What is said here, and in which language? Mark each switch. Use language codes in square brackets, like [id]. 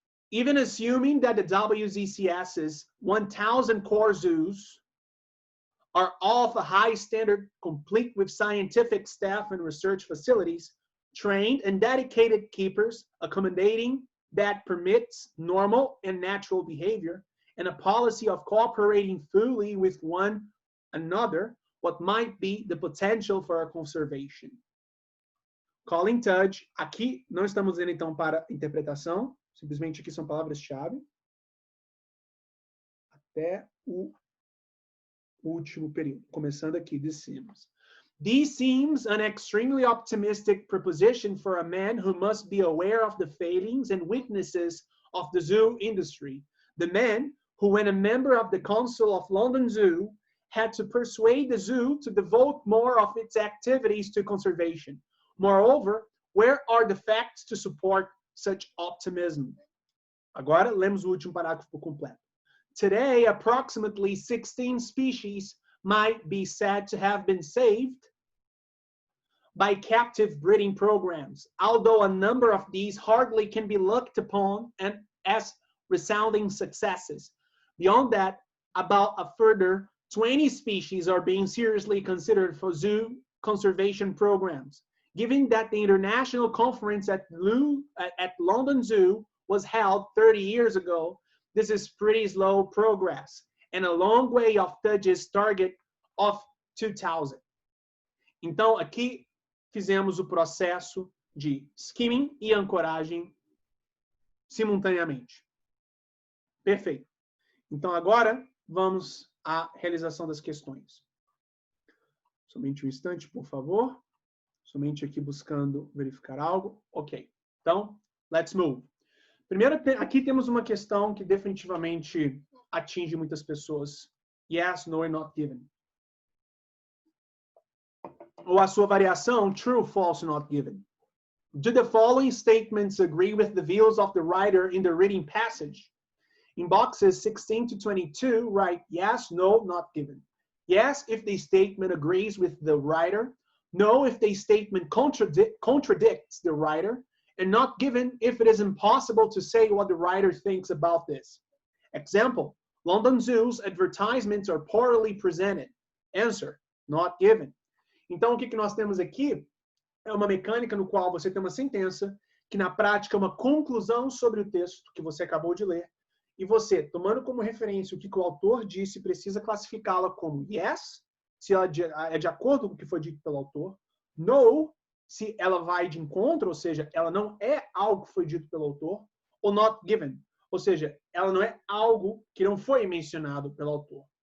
[en] Even assuming that the WZCS's 1,000 core zoos are all of a high standard, complete with scientific staff and research facilities, trained and dedicated keepers, accommodating that permits normal and natural behavior, and a policy of cooperating fully with one another, what might be the potential for a conservation. [pt] Colin Tudge, aqui não estamos indo então para interpretação, simplesmente aqui são palavras-chave, até o último período, começando aqui, [en] this seems. This seems an extremely optimistic proposition for a man who must be aware of the failings and weaknesses of the zoo industry. The man who, when a member of the Council of London Zoo, had to persuade the zoo to devote more of its activities to conservation. Moreover, where are the facts to support such optimism? [pt] Agora, lemos o último parágrafo por completo. [en] Today, approximately 16 species might be said to have been saved by captive breeding programs, although a number of these hardly can be looked upon as resounding successes. Beyond that, about a further 20 species are being seriously considered for zoo conservation programs. Given that the international conference at London Zoo was held 30 years ago, this is pretty slow progress and a long way off Tudge's target of 2,000. [pt] Então, aqui fizemos o processo de skimming e ancoragem simultaneamente. Perfeito. Então, agora, vamos à realização das questões. Somente um instante, por favor. Somente aqui buscando verificar algo. Ok. Então, [en] let's move. [pt] Primeiro, aqui temos uma questão que definitivamente atinge muitas pessoas. [en] Yes, no, and not given. [pt] Ou a sua variação, [en] true, false, not given. Do the following statements agree with the views of the writer in the reading passage? In boxes 16 to 22, write yes, no, not given. Yes, if the statement agrees with the writer. No, if the statement contradicts the writer. And not given if it is impossible to say what the writer thinks about this. Example, London Zoo's advertisements are poorly presented. Answer, not given. [pt] Então, o que nós temos aqui é uma mecânica no qual você tem uma sentença que, na prática, é uma conclusão sobre o texto que você acabou de ler. E você, tomando como referência o que o autor disse, precisa classificá-la como yes, se ela é de acordo com o que foi dito pelo autor, no, se ela vai de encontro, ou seja, ela não é algo que foi dito pelo autor, ou not given, ou seja, ela não é algo que não foi mencionado pelo autor.